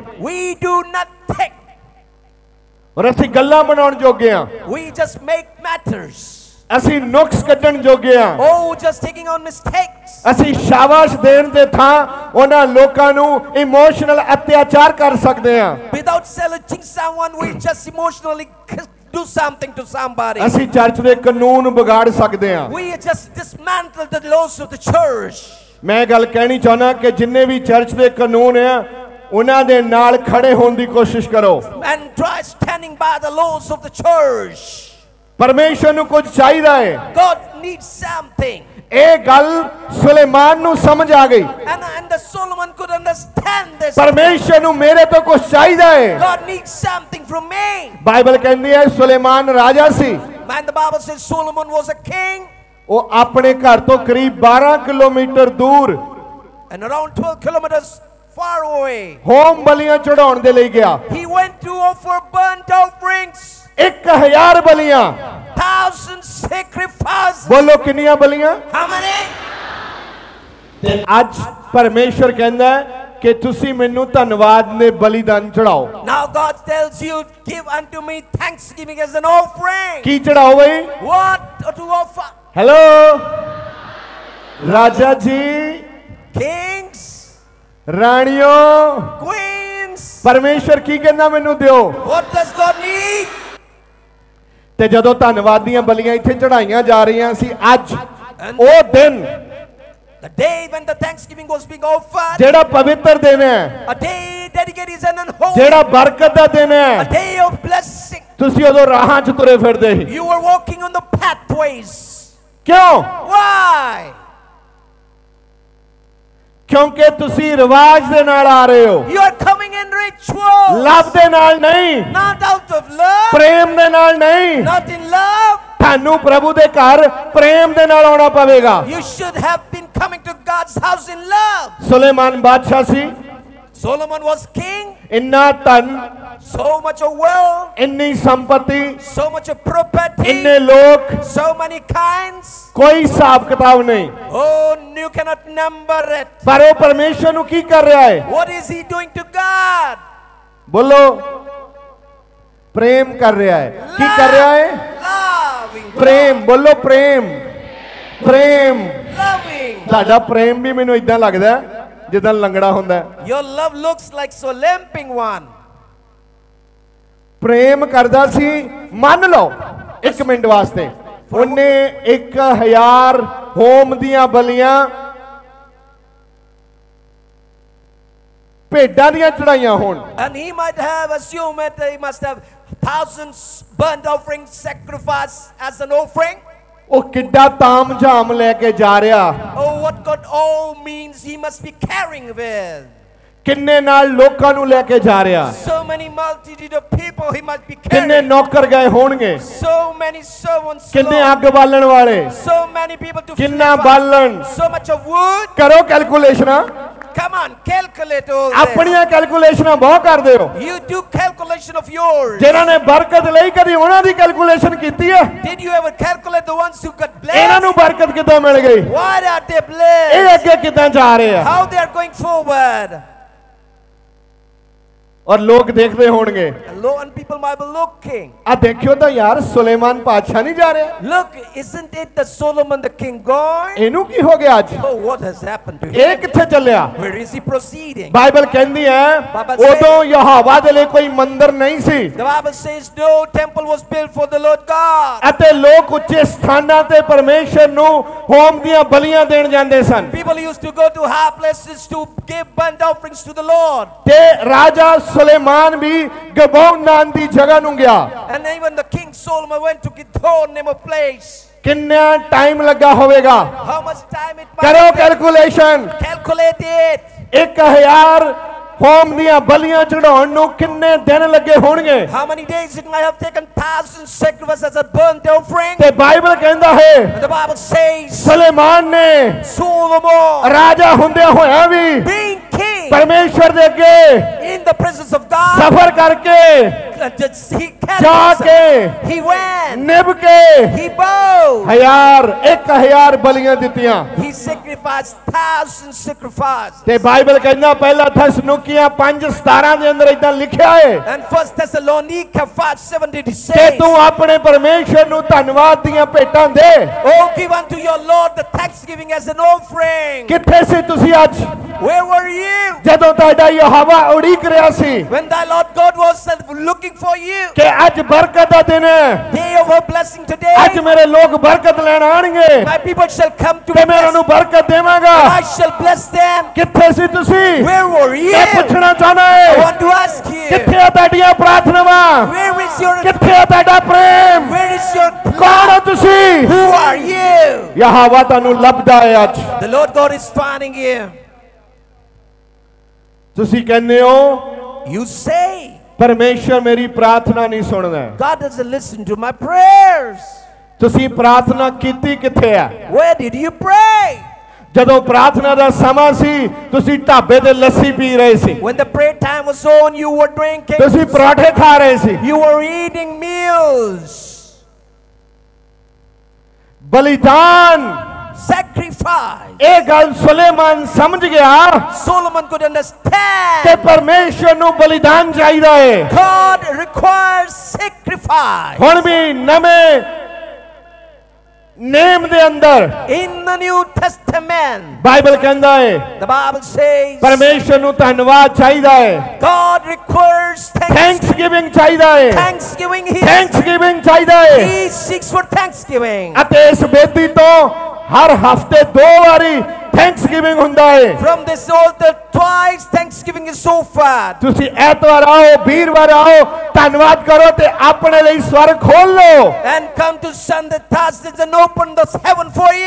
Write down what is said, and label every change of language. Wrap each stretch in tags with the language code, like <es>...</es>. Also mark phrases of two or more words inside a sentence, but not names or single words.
<en>We do not take.</en> <pa>ਔਰ ਅਸੀਂ ਗੱਲਾਂ ਬਣਾਉਣ ਜੋਗੇ ਆ।</pa> <en>We just make matters.</en> <pa>ਅਸੀਂ ਨੁਕਸ ਕੱਢਣ ਜੋਗੇ ਆ।</pa> <en>Oh, just taking on mistakes.</en> <pa>ਅਸੀਂ ਸ਼ਾਬਾਸ਼ ਦੇਣ ਦੇ ਥਾਂ ਉਹਨਾਂ ਲੋਕਾਂ ਨੂੰ ਇਮੋਸ਼ਨਲ ਅਤਿਆਚਾਰ ਕਰ ਸਕਦੇ ਆ।</pa> <en>Without challenging someone, we just emotionally do something to somebody.</en> <pa>ਅਸੀਂ ਚਰਚ ਦੇ ਕਾਨੂੰਨ ਵਿਗਾੜ ਸਕਦੇ ਆ।</pa> <en>We just dismantle the laws of the church.</en> <pa>ਮੈਂ ਗੱਲ ਕਹਿਣੀ ਚਾਹੁੰਦਾ ਕਿ ਜਿੰਨੇ ਵੀ ਚਰਚ ਦੇ ਕਾਨੂੰਨ ਆ ਉਹਨਾਂ ਦੇ ਨਾਲ ਖੜੇ ਹੋਣ ਦੀ ਕੋਸ਼ਿਸ਼ ਕਰੋ।</pa> <en>And try standing by the laws of the church.</en> <pa>ਪਰਮੇਸ਼ਰ ਨੂੰ ਕੁਝ ਚਾਹੀਦਾ ਹੈ।</pa> <en>God needs something.</en> <pa>ਇਹ ਗੱਲ ਸੁਲੇਮਾਨ ਨੂੰ ਸਮਝ ਆ ਗਈ।</pa> <en>And the Solomon could understand this.</en> <pa>ਪਰਮੇਸ਼ਰ ਨੂੰ ਮੇਰੇ ਤੋਂ ਕੁਝ ਚਾਹੀਦਾ ਹੈ।</pa> <en>God needs something from me.</en> <pa>ਬਾਈਬਲ ਕਹਿੰਦੀ ਹੈ ਸੁਲੇਮਾਨ ਰਾਜਾ ਸੀ।</pa> <en>And the Bible says Solomon was a king.</en> <pa>ਉਹ ਆਪਣੇ ਘਰ ਤੋਂ ਕਰੀਬ 12 ਕਿਲੋਮੀਟਰ ਦੂਰ</pa> <en>And around 12 kilometers far away,</en> <pa>ਹੋਮ ਬਲੀਆਂ ਚੜਾਉਣ ਦੇ ਲਈ ਗਿਆ।</pa> <en>he went to offer burnt offerings.</en> <pa>1000 ਬਲੀਆਂ।</pa> <en>1000 sacrifices.</en> <pa>ਬੋਲੋ ਕਿੰਨੀਆਂ ਬਲੀਆਂ?</pa> <en>How many?</en> <pa>ਤੇ ਅੱਜ ਪਰਮੇਸ਼ਰ ਕਹਿੰਦਾ ਹੈ ਕਿ ਤੁਸੀਂ ਮੈਨੂੰ ਧੰਨਵਾਦ ਦੇ ਬਲੀਦਾਨ ਚੜਾਓ।</pa> <en>Now God tells you, give unto me thanksgiving as an offering.</en> <pa>ਕੀ ਚੜਾਓ ਬਈ?</pa> <en>What to offer?</en> <pa>ਹੈਲੋ ਰਾਜਾ ਜੀ,</pa> <en>Kings,</en> <pa>ਰਾਣੀਓ,</pa> <en>queens.</en> <pa>ਪਰਮੇਸ਼ਰ ਕੀ ਕਹਿੰਦਾ ਮੈਨੂੰ ਦਿਓ।</pa> <en>What does God need?</en> <pa>ਤੇ ਜਦੋਂ ਧੰਨਵਾਦ ਦੀਆਂ ਬਲੀਆਂ ਇੱਥੇ ਚੜਾਈਆਂ ਜਾ ਰਹੀਆਂ ਸੀ ਅੱਜ ਉਹ ਦਿਨ</pa> <en>The day when the thanksgiving was being offered,</en> <pa>ਜਿਹੜਾ ਪਵਿੱਤਰ ਦਿਨ ਹੈ,</pa> <en>a day dedicated is an holy,</en> <pa>ਜਿਹੜਾ ਬਰਕਤ ਦਾ ਦਿਨ</pa> <en>a</en> <pa>ਹੈ,</pa> <en>day of blessing.</en> <pa>ਤੁਸੀਂ ਉਦੋਂ ਰਾਹਾਂ 'ਚ ਤੁਰੇ ਫਿਰਦੇ ਸੀ।</pa> <en>You were walking on the pathways.</en> <pa>ਕਿਉਂ?</pa> <en>Why?</en> <pa>ਕਿਉਂਕਿ ਤੁਸੀਂ ਰਿਵਾਜ ਦੇ ਨਾਲ ਆ ਰਹੇ ਹੋ,</pa> <en>You are coming in rituals.</en> <pa>ਲਵ ਦੇ ਨਾਲ ਨਹੀਂ,</pa> <en>Not out of love.</en> <pa>ਪ੍ਰੇਮ ਦੇ ਨਾਲ ਨਹੀਂ।</pa> <en>Not in love.</en> <pa>ਤੁਹਾਨੂੰ ਪ੍ਰਭੂ ਦੇ ਘਰ ਪ੍ਰੇਮ ਦੇ ਨਾਲ ਆਉਣਾ ਪਵੇਗਾ।</pa> <en>You should have been coming to God's house in love.</en> <pa>ਸੁਲੇਮਾਨ ਬਾਦਸ਼ਾਹ ਸੀ,</pa> <en>Solomon was king.</en> <pa>ਇੰਨਾ ਧਨ,</pa> <en>So much of wealth.</en> <pa>ਇੰਨੀ ਸੰਪਤੀ,</pa> <en>So much of property.</en> <pa>ਇੰਨੇ ਲੋਕ,</pa> <en>So many kinds.</en> <pa>ਕੋਈ ਹਿਸਾਬ ਕਿਤਾਬ ਨਹੀਂ।</pa> <en>Oh, you cannot number it.</en> <pa>ਪਰ ਉਹ ਪਰਮੇਸ਼ਰ ਨੂੰ ਕੀ ਕਰ ਰਿਹਾ ਹੈ?</pa> <en>What is he doing to God?</en> <pa>ਬੋਲੋ, ਪ੍ਰੇਮ ਕਰ ਰਿਹਾ ਹੈ। ਕੀ ਕਰ ਰਿਹਾ ਹੈ?</pa> <en>Loving.</en> <pa>ਪ੍ਰੇਮ। ਬੋਲੋ ਪ੍ਰੇਮ, ਪ੍ਰੇਮ।</pa> <en>Loving.</en> <pa>ਤੁਹਾਡਾ ਪ੍ਰੇਮ ਵੀ ਮੈਨੂੰ ਇਦਾਂ ਲੱਗਦਾ ਹੈ ਜਿੱਦਾਂ ਲੰਗੜਾ ਹੁੰਦਾ ਹੈ।</pa> <en>Your love looks like so limping one.</en> <pa>ਪ੍ਰੇਮ ਕਰਦਾ ਸੀ, ਮੰਨ ਲਓ 1 ਮਿੰਟ ਵਾਸਤੇ ਉਹਨੇ 1000 ਹੋਮ ਦੀਆਂ ਬਲੀਆਂ ਭੇਡਾਂ ਦੀਆਂ ਚੜਾਈਆਂ ਹੋਣ।</pa> <en>And he might have assumed that he must have thousands burnt offering sacrifice as an offering.</en> <pa>ਉਹ ਕਿੱਡਾ ਤਾਮ-ਝਾਮ ਲੈ ਕੇ ਜਾ ਰਿਹਾ।</pa> <en>Oh, what God all means he must be carrying with.</en> <pa>ਕਿੰਨੇ ਨਾਲ ਲੋਕਾਂ ਨੂੰ ਲੈ ਕੇ ਜਾ ਰਿਹਾ।</pa> <en>So many multitude of people he must be</en> <pa>ਕਿੰਨੇ</pa> <en>carrying.</en> <pa>ਨੌਕਰ ਗਏ ਹੋਣਗੇ,</pa> <en>So many servants.</en> <pa>ਕਿੰਨੇ</pa> <en>Lord.</en> <pa>ਅੱਗ ਬਾਲਣ ਵਾਲੇ,</pa> <en>So many people to</en> <pa>ਕਿੰਨਾ</pa> <en>flip up.</en> <pa>ਬਾਲਣ।</pa> <en>So much of wood.</en> <pa>ਕਰੋ ਕੈਲਕੂਲੇਸ਼ਨਾਂ।</pa> <en>Come on, calculate all this.</en> <pa>ਆਪਣੀਆਂ ਕੈਲਕੂਲੇਸ਼ਨਾਂ ਬਹੁਤ ਕਰਦੇ ਹੋ।</pa> <en>You do calculation of yours.</en> <pa>ਜਿਨ੍ਹਾਂ ਨੇ ਬਰਕਤ ਲਈ ਕਦੀ ਉਹਨਾਂ ਦੀ ਕੈਲਕੂਲੇਸ਼ਨ ਕੀਤੀ ਹੈ?</pa> <en>Did you ever calculate the ones who got</en> <pa>ਇਹਨਾਂ ਨੂੰ</pa> <en>blessed?</en> <pa>ਬਰਕਤ ਕਿੱਦਾਂ ਮਿਲ ਗਈ?</pa> <en>Why are they</en> <pa>ਇਹ</pa> <en>blessed?</en> <pa>ਅੱਗੇ ਕਿੱਦਾਂ ਜਾ ਰਹੇ ਆ?</pa> <en>How they are going forward?</en> <pa>ਔਰ ਲੋਕ ਦੇਖਦੇ ਹੋਣਗੇ,</pa> <en>And lo and people might be looking.</en> <pa>ਆ ਦੇਖਿਓ ਤਾਂ ਯਾਰ ਸੁਲੇਮਾਨ ਬਾਦਸ਼ਾਹ ਨਹੀਂ ਜਾ ਰਿਹਾ।</pa> <en>Look, isn't it the Solomon the king gone?</en> <pa>ਇਹਨੂੰ ਕੀ ਹੋ ਗਿਆ ਅੱਜ?</pa> <en>Oh, what has happened to</en> <pa>ਇਹ</pa> <en>him?</en> <pa>ਕਿੱਥੇ ਚੱਲਿਆ?</pa> <en>Where is he proceeding?</en> <pa>ਬਾਈਬਲ ਕਹਿੰਦੀ ਹੈ</pa> <en>Bible says-</en> <pa>ਉਦੋਂ ਯਹੋਵਾ ਦੇ ਲਈ ਕੋਈ ਮੰਦਿਰ ਨਹੀਂ ਸੀ</pa> <en>The Bible says no temple was built for the Lord God.</en> <pa>ਅਤੇ ਲੋਕ ਉੱਚੇ ਸਥਾਨਾਂ ਤੇ ਪਰਮੇਸ਼ਰ ਨੂੰ ਹੋਮ ਦੀਆਂ ਬਲੀਆਂ ਦੇਣ ਜਾਂਦੇ ਸਨ।</pa> <en>People used to go to high places to give burnt offerings to the Lord.</en> <pa>ਤੇ ਰਾਜਾ ਸੁਲੇਮਾਨ ਵੀ ਗਬੋਨ ਨਾਮ ਦੀ ਜਗ੍ਹਾ ਨੂੰ ਗਿਆ।</pa> <en>And even the king Solomon went to Githon, name of place.</en> <pa>ਕਿੰਨਾ ਟਾਈਮ ਲੱਗਾ ਹੋਵੇਗਾ?</pa> <en>How much time it</en> <pa>ਕਰੋ</pa> <en>might take?</en> <pa>ਕੈਲਕੂਲੇਸ਼ਨ।</pa> <en>Calculate it.</en> <pa>1000 ਹੋਮ ਦੀਆਂ ਬਲੀਆਂ ਚੜਾਉਣ ਨੂੰ ਕਿੰਨੇ ਦਿਨ ਲੱਗੇ ਹੋਣਗੇ?</pa> <en>How many days it might have taken thousands sacrifices as a burnt offering?</en> <pa>ਤੇ ਬਾਈਬਲ ਕਹਿੰਦਾ ਹੈ</pa> <en>And the Bible says</en> <pa>ਸੁਲੇਮਾਨ ਨੇ</pa> <en>Solomon,</en> <pa>ਰਾਜਾ ਹੁੰਦਿਆਂ ਹੋਇਆਂ ਵੀ</pa> <en>being king</en> <pa>ਪਰਮੇਸ਼ਰ ਦੇ ਅੱਗੇ</pa> <en>in the presence of God,</en> <pa>ਸਫ਼ਰ ਕਰਕੇ</pa> <en>he</en> <pa>ਜਾ</pa> <en>carried</en> <pa>ਕੇ</pa> <en>himself. He went,</en> <pa>ਨਿਭ ਕੇ</pa> <en>he bowed,</en> <pa>1000 ਬਲੀਆਂ ਦਿੱਤੀਆਂ।</pa> <en>he sacrificed thousands sacrifices.</en> <pa>ਤੇ ਬਾਈਬਲ ਕਹਿੰਦਾ ਪਹਿਲਾ ਥੈਸਲੁਨੀਕੀਆਂ 5:17 ਦੇ ਅੰਦਰ ਇਦਾਂ ਲਿਖਿਆ ਹੈ</pa> <en>And 1 Thessalonica 5:17</en> <pa>ਕਿ</pa> <en>says,</en> <pa>ਤੂੰ ਆਪਣੇ ਪਰਮੇਸ਼ਰ ਨੂੰ ਧੰਨਵਾਦ ਦੀਆਂ ਭੇਟਾਂ ਦੇ।</pa> <en>oh, give unto your Lord the thanksgiving as an offering.</en> <pa>ਕਿੱਥੇ ਸੀ ਤੁਸੀਂ ਅੱਜ</pa> <en>Where were you</en> <pa>ਜਦੋਂ ਤੁਹਾਡਾ ਯਹੋਵਾ ਉਡੀਕ ਰਿਹਾ ਸੀ</pa> <en>when thy Lord God was looking for you?</en> <pa>ਕਿ ਅੱਜ ਬਰਕਤ ਦਾ ਦਿਨ ਹੈ,</pa> <en>Day of a blessing today.</en> <pa>ਅੱਜ ਮੇਰੇ ਲੋਕ ਬਰਕਤ ਲੈਣ ਆਣਗੇ</pa> <en>My people shall come to</en> <pa>ਤੇ ਮੈਂ ਉਹਨਾਂ</pa> <en>bless.</en> <pa>ਨੂੰ ਬਰਕਤ ਦੇਵਾਂਗਾ।</pa> <en>I shall bless them.</en> <pa>ਕਿੱਥੇ ਸੀ ਤੁਸੀਂ?</pa> <en>Where were you?</en> <pa>ਮੈਂ ਪੁੱਛਣਾ ਚਾਹਨਾ</pa> <en>I</en> <pa>ਹੈ</pa> <en>want to ask you.</en> <pa>ਕਿੱਥੇ ਆ ਤੁਹਾਡੀਆਂ ਪ੍ਰਾਰਥਨਾਵਾਂ?</pa> <en>Where is your</en> <pa>ਕਿੱਥੇ ਆ ਤੁਹਾਡਾ ਪ੍ਰੇਮ?</pa> <en>Where is your</en> <pa>ਕੌਣ ਹੋ</pa> <en>love?</en> <pa>ਤੁਸੀਂ?</pa> <en>Who are you?</en> <pa>ਯਹੋਵਾ ਤੁਹਾਨੂੰ ਲੱਭਦਾ ਹੈ ਅੱਜ।</pa> <en>The Lord God is finding you.</en> <pa>ਤੁਸੀਂ ਕਹਿੰਦੇ ਹੋ</pa> <en>You say</en> <pa>ਪਰਮੇਸ਼ਰ ਮੇਰੀ ਪ੍ਰਾਰਥਨਾ ਨਹੀਂ ਸੁਣਦਾ।</pa> <en>God doesn't listen to my prayers.</en> <pa>ਤੁਸੀਂ ਪ੍ਰਾਰਥਨਾ ਕੀਤੀ ਕਿੱਥੇ ਆ?</pa> <en>Where did you pray?</en> <pa>ਜਦੋਂ ਪ੍ਰਾਰਥਨਾ ਦਾ ਸਮਾਂ ਸੀ ਤੁਸੀਂ ਢਾਬੇ ਤੇ ਲੱਸੀ ਪੀ ਰਹੇ ਸੀ,</pa> <en>When the prayer time was on, you were drinking.</en> <pa>ਤੁਸੀਂ ਪਰਾਠੇ ਖਾ ਰਹੇ ਸੀ।</pa> <en>You were eating meals.</en> <pa>ਬਲੀਦਾਨ</pa> <en>Sacrifice.</en> <pa>ਇਹ ਗੱਲ ਸੁਲੇਮਾਨ ਸਮਝ ਗਿਆ</pa> <en>Solomon could</en> <pa>ਕਿ</pa> <en>understand.</en> <pa>ਪਰਮੇਸ਼ਰ ਨੂੰ ਬਲੀਦਾਨ ਚਾਹੀਦਾ ਹੈ।</pa> <en>God requires sacrifice.</en> <pa>ਹੁਣ ਵੀ ਨਵੇਂ ਨੇਮ ਦੇ ਅੰਦਰ</pa> <en>In the New Testament,</en> <pa>ਬਾਈਬਲ ਕਹਿੰਦਾ ਹੈ</pa> <en>the Bible says</en> <pa>ਪਰਮੇਸ਼ਰ ਨੂੰ ਧੰਨਵਾਦ ਚਾਹੀਦਾ ਹੈ,</pa> <en>God requires</en> <pa>ਥੈਂਕਸਗਿਵਿੰਗ ਚਾਹੀਦਾ ਹੈ,</pa> <en>thanksgiving.</en> <pa>ਥੈਂਕਸਗਿਵਿੰਗ ਚਾਹੀਦਾ ਹੈ।</pa> <en>He seeks for thanksgiving.</en> <pa>ਅਤੇ ਇਸ ਬੇਦੀ ਤੋਂ ਹਰ ਹਫ਼ਤੇ 2 ਬਾਰੀ ਥੈਂਕਸਗਿਵਿੰਗ ਹੁੰਦਾ ਹੈ।</pa> <en>From this altar twice thanksgiving is so far.</en> <pa>ਤੁਸੀ ਐਤਵਾਰ ਆਓ, ਵੀਰਵਾਰ ਆਓ, ਧੰਨਵਾਦ ਕਰੋ ਤੇ ਆਪਣੇ ਲਈ ਸਵਰਗ ਖੋਲ੍ਹ ਲਓ।</pa> <en>And come to Sunday, Thursdays and open the heaven for you.</en>